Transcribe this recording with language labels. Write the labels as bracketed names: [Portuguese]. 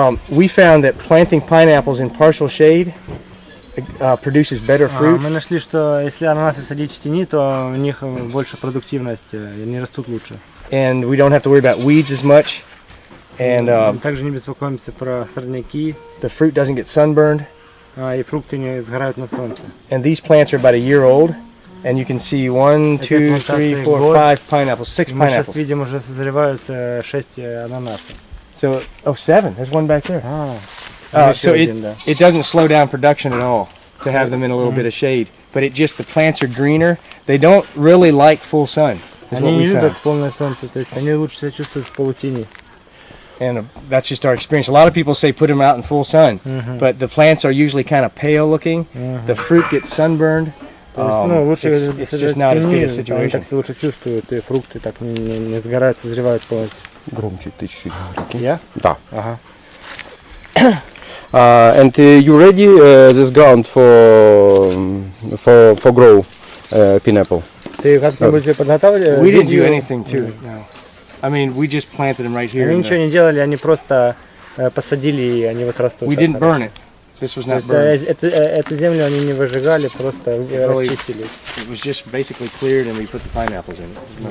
[English] We found that planting pineapples in partial shade produces better fruit. [Russian] Мы нашли, что если ананасы садить в тени, то у них больше продуктивность, они растут лучше. [English] And we don't have to worry about weeds as much. And [Russian] также не беспокоимся про сорняки. [English] The fruit doesn't get sunburned. [Russian] И фрукты не сгорают на солнце. [English] And these plants are about a year old. And you can see 1, 2, 3, 4, 5 pineapples, 6 [Russian] Мы [English] pineapples. [Russian] сейчас видим, уже созревают 6 ананасов. [English] So, 7. There's one back there. So it doesn't slow down production at all to have them in a little bit of shade. But the plants are greener. They don't really like full sun. [Russian] Они не любят полное солнце, то есть они лучше себя чувствуют в полутени. [English] And that's just our experience. A lot of people say put them out in full sun, but the plants are usually kind of pale looking. The fruit gets sunburned. It's just not as good a situation. [Russian] Они так себя лучше чувствуют, и фрукты так не сгорают, созревают полностью. Громче ты чуть-чуть. Я? Да. Ага. [English] And you ready this ground for grow pineapple? [Russian] Ты как-нибудь подготовили? [English] We didn't do anything to it. No. I mean, we just planted them right here. [Russian] Они ничего не делали, они просто посадили и они вот растут. [English] We didn't burn it. This was not burned. [Russian] Эту землю они не выжигали, просто расчистили. [English] It was just basically cleared and we put the pineapples in it.